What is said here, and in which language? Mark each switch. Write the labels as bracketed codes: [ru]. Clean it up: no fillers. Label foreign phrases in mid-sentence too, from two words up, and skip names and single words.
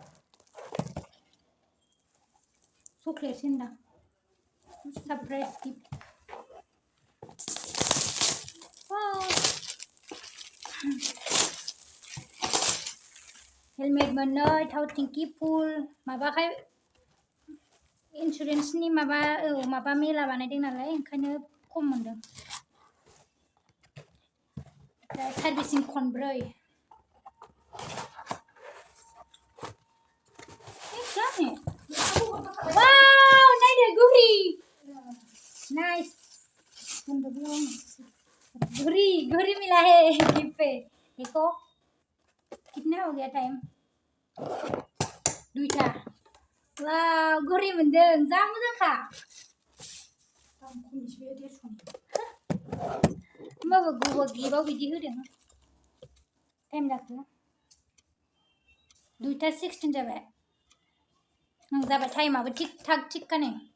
[brx] चक्लेटसो होनदां सारप्राइज गिफ्ट हेलमेट मोननै थाव टेंकि फुल माबाखाय इन्सुरेन्सनि माबा माबा मेला बानायदों नालाय ओंखायनो खम मोनदों दा सार्भिसिं खनब्रै वाव नायदो गुरि नाइस [hi] घड़ी घड़ी मिला है गिफ्ट पे देखो कितना हो गया टाइम [brx] 2टा वाव घड़ी मोनदों जा मोजांखा होमबाबो गुबुन गिफ्टआव बिदि होदों टाइम जाखो 2टा 16 जाबाय जाबाय टाइमाबो थिग थाग थिगखा नै